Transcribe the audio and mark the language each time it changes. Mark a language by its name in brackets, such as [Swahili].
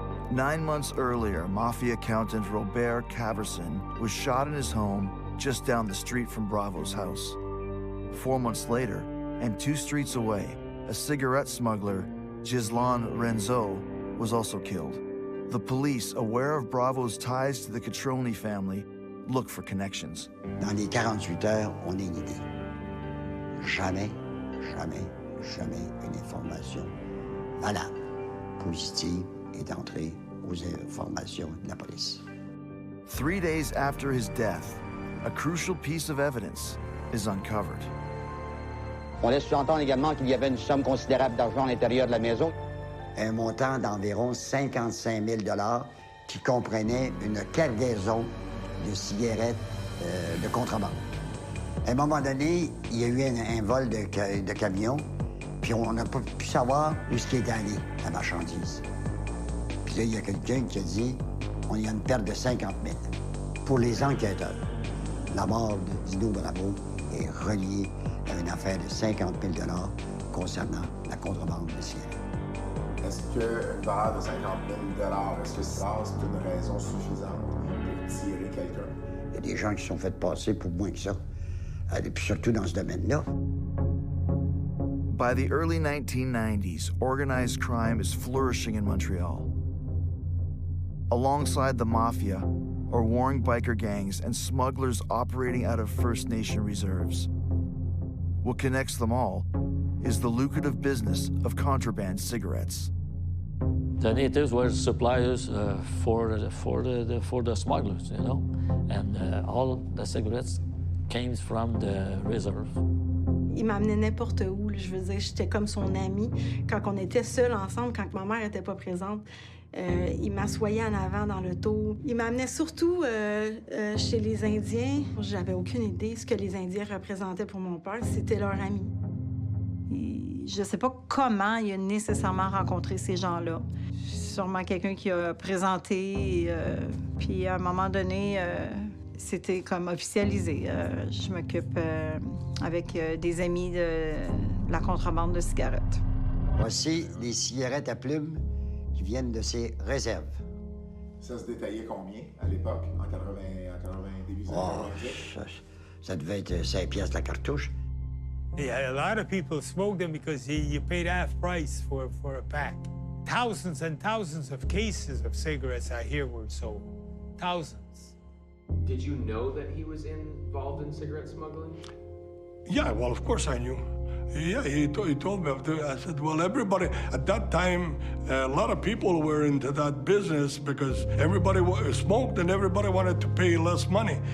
[English] 9 months earlier, mafia accountant Robert Caverson was shot in his home just down the street from Bravo's house. 4 months later, and 2 streets away, a cigarette smuggler, Ghislain Renzo, was also killed. The police, aware of Bravo's ties to the Catroni family, look for connections. [French] Dans les 48 heures, on a une idée. Jamais, jamais, jamais une information valable, positive est entrée aux informations de la police. [English] 3 days after his death, a crucial piece of evidence is uncovered. [French] On laisse entendre également qu'il y avait une somme considérable d'argent à l'intérieur de la maison. Un montant d'environ 55 000 $ qui comprenait une cargaison de cigarettes de contrebande. À un moment donné, il y a eu un vol de camion, puis on n'a pas pu savoir où est allé, la marchandise. Puis là, il y a quelqu'un qui a dit, on y a une perte de 50 000. Pour les enquêteurs, la mort de Dino Bravo est reliée à une affaire de 50 000 $ concernant la contrebande de cigarettes. Est-ce qu'une valeur de 50 000 $, est-ce que ça, c'est une raison suffisante pour tirer quelqu'un? Il y a des gens qui sont fait passer pour moins que ça, et puis surtout dans ce domaine-là. [English] By the early 1990s, organized crime is flourishing in Montreal. Alongside the mafia are warring biker gangs and smugglers operating out of First Nation reserves. What connects them all is the lucrative business of contraband cigarettes. The natives were suppliers for the smugglers, you know, and all the cigarettes came from the reserve. [French] Il m'amenait n'importe où. Je veux dire, j'étais comme son amie. Quand on était seuls ensemble, quand ma mère n'était pas présente, il m'assoyait en avant dans l'auto. Il m'amenait surtout chez les Indiens. J'avais aucune idée ce que les Indiens représentaient pour mon père. C'était leur ami. Je ne sais pas comment il a nécessairement rencontré ces gens-là. Sûrement quelqu'un qui a présenté, puis à un moment donné, c'était comme officialisé. Je m'occupe avec des amis de la contrebande de cigarettes. Voici les cigarettes à plumes qui viennent de ces réserves. Ça se détaillait combien à l'époque, en 90 oh, ça devait être 5 piastres la cartouche. [English] Yeah, a lot of people smoke them because you paid half price for a pack. Thousands and thousands of cases of cigarettes I hear were sold. Thousands. Did you know that he was involved in cigarette smuggling? Yeah, well, of course I knew. Yeah, he told me. I said, well, everybody, at that time, a lot of people were into that business because everybody smoked and everybody wanted to pay less money.